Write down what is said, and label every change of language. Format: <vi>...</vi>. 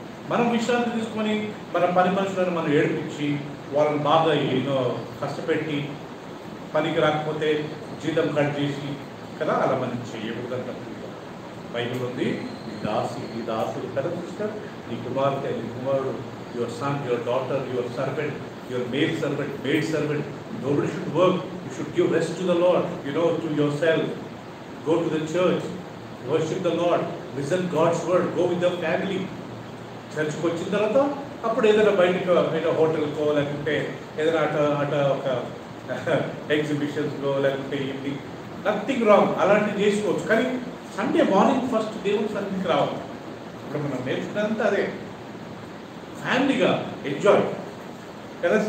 <te>మనం విశ్రాంతి తీసుకొని మన పని మనుషులను మనం ఏడిపించి వాళ్ళని బాగా ఎన్నో కష్టపెట్టి పనికి రాకపోతే జీతం కట్ చేసి కదా అలా మనం చేయకూడదంట. బైబిల్ ఉంది, ఈ దాసుడు కదా సిస్టర్, నీ కుమార్తె, నీ కుమారుడు,</te> <en>Your son, your daughter, your servant, your maid servant, nobody should work. You should give rest to the Lord, to yourself. Go to the church, worship the Lord, listen God's word, go with the family.</en> <te>చర్చ్కి వచ్చిన తర్వాత అప్పుడు ఏదైనా బయటకు హోటల్కో లేకుంటే ఏదైనా అట ఒక ఎగ్జిబిషన్స్లో లేకుంటే ఏంటి, నథింగ్ రాంగ్, అలాంటివి చేసుకోవచ్చు. కానీ సండే మార్నింగ్ ఫస్ట్ దేవుని సన్నిధికి రావాలి. ఇప్పుడు మనం నేర్చుకున్నంత అదే ఫ్యామిలీగా ఎంజాయ్ కదా.</te>